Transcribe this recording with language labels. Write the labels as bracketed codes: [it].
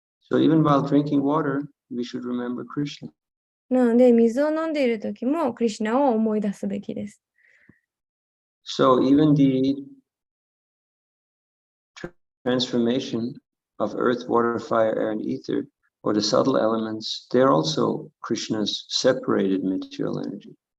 [en] So even while drinking water, we should remember Krishna. [ja] なので、水を飲んでいるときもクリシュナを思い出すべきです。 [en] So even the transformation of earth, water, fire, air, and ether, or the subtle elements, they're also Krishna's separated material energy.